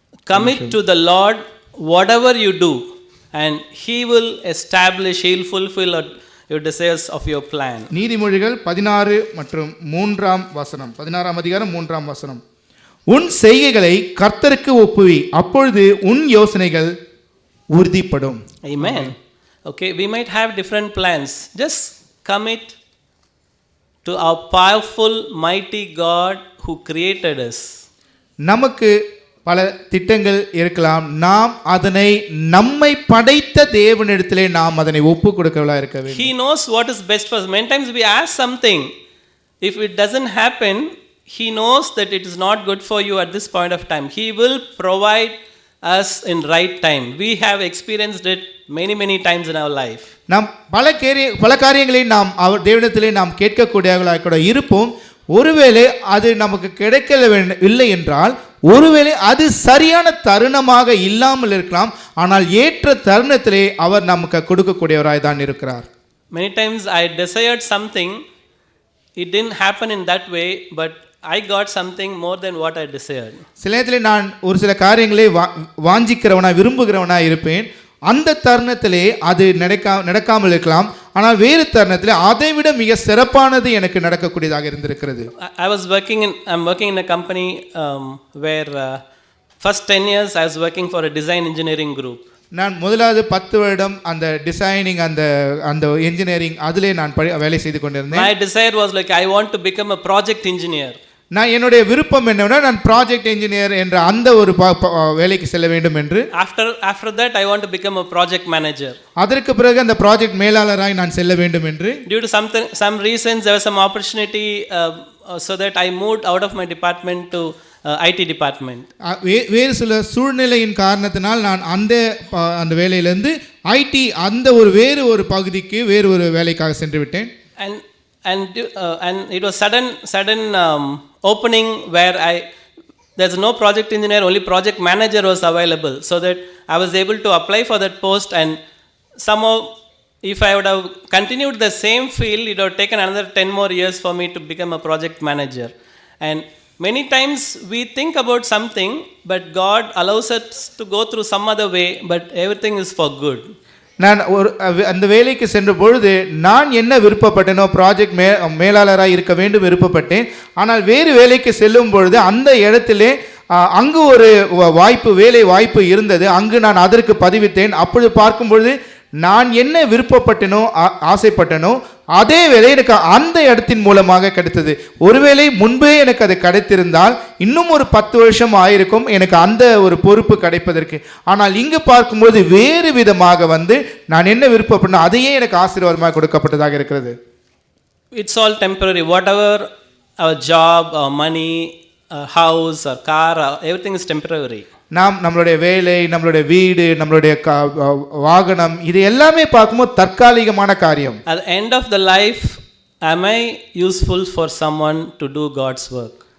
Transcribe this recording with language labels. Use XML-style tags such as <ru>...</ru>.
<en>Commit to the Lord whatever you do and he will establish, he will fulfill your desires of your plan.</en> <ta>நீதிமொழிகள் 16 மற்றும் 3ஆம் வசனம், 16ஆம் அதிகாரம் 3ஆம் வசனம். உன் செய்கைகளை கர்த்தருக்கு ஒப்புவி, அப்பொழுது உன் யோசனைகள் உறுதிப்படும்.</ta> <en>Amen. Okay, we might have different plans. Just commit to our powerful, mighty God who created us.</en> <ta>நமக்கு பல திட்டங்கள் இருக்கலாம், நாம் அதனை நம்மை படைத்த தேவனிடத்திலே நாம் அதனை ஒப்பு கொடுக்கவா இருக்க வேண்டும்.</ta> <en>He knows what is best for us. Many times we ask something, if it doesn't happen, he knows that it is not good for you at this point of time. He will provide us in right time. We have experienced it many times in our life.</en> <ta>நாம் பல காரியங்களை நாம் அவர் தேவனிடத்திலே நாம் கேட்கக்கூடியவர்களாக கூட இருப்போம். ஒருவேளை அது நமக்கு கிடைக்கவில்லை என்றால், ஒருவேளை அது சரியான தருணமாக இல்லாமல் இருக்கலாம், ஆனால் ஏற்ற தருணத்திலே அவர் நமக்கு கொடுக்கக்கூடியவராய் தான் இருக்கிறார்.</ta> <en>Many times I desired something, it didn't happen in that way, but I got something more than what I desired.</en> <ta>சில நேரத்தில் நான் ஒரு சில காரியங்களை வாஞ்சிக்கிறவனாய் விரும்புகிறவனாய் இருப்பேன். அந்த தருணத்திலே அது நடக்காமல் இருக்கலாம், ஆனால் வேறு தருணத்திலே அதை விட மிக சிறப்பானது எனக்கு நடக்கக்கூடியதாக இருந்திருக்கிறது.</ta> <en>I'm working in a company where first 10 years I was working for a design engineering group.</en> <ta>நான் முதலாவது 10 வருடம் அந்த டிசைனிங் அந்த இன்ஜினியரிங் அதிலே நான் வேலை செய்து கொண்டிருந்தேன்.</ta> <en>My desire was like I want to become a project engineer.</en> <ta>நான் என்னுடைய விருப்பம் என்னவென்னா நான் ப்ராஜெக்ட் இன்ஜினியர் என்ற அந்த ஒரு வேலைக்கு செல்ல வேண்டும் என்று.</ta> <en>After that I want to become a project manager.</en> <ta>அதற்கு பிறகு அந்த ப்ராஜெக்ட் மேலாளராய் நான் செல்ல வேண்டும் என்று.</ta> <en>Due to some reasons there was some opportunity so that I moved out of my department to IT department.</en> <ta>வேறு சில சூழ்நிலையின் காரணத்தினால் நான் அந்த வேலையிலிருந்து ஐடி அந்த வேறு ஒரு பகுதிக்கு வேறு ஒரு வேலைக்காக சென்று விட்டேன்.</ta> <en>And it was sudden opening where there's no project engineer, only project manager was available, so that I was able to apply for that post. And somehow if I would have continued the same field, it would have taken another 10 more years for me to become a project manager. And many times we think about something, but God allows us to go through some other way, but everything is for good.</en> <ta>நான் அந்த வேலைக்கு சென்ற பொழுது நான் என்ன விருப்பப்பட்டேனோ, project மேலாளராக இருக்க வேண்டும் விருப்பப்பட்டேன். ஆனால் வேறு வேலைக்கு செல்லும் பொழுது அந்த இடத்திலே அங்கு ஒரு வேலை வாய்ப்பு இருந்தது. அங்கு நான் அதற்கு பதிவிட்டேன். அப்பொழுது பார்க்கும் பொழுது நான் என்ன விருப்பப்பட்டேனோ, ஆசைப்பட்டனோ, அதே வேளை எனக்கு அந்த இடத்தின் மூலமாக கிடைத்தது. ஒருவேளை முன்பே எனக்கு அது கிடைத்திருந்தால் இன்னும் ஒரு 10 வருஷம் ஆயிருக்கும் எனக்கு அந்த ஒரு பொறுப்பு கிடைப்பதற்கு. ஆனால் இங்கு பார்க்கும்போது வேறு விதமாக நான் என்ன விருப்பப்படணும் அதையே எனக்கு ஆசீர்வாதமாக கொடுக்கப்பட்டதாக இருக்கிறது.</ta> <en>It's all temporary. Whatever our job, our money, our house, our car, everything is temporary.</en> <ta>நாம் நம்மளுடைய வேலை, நம்மளுடைய வீடு, நம்மளுடைய வாகனம் இது எல்லாமே பார்க்கும்போது தற்காலிகமான காரியம்.</ta> <en>At the end of the life, am I useful for someone to do God's work?</en>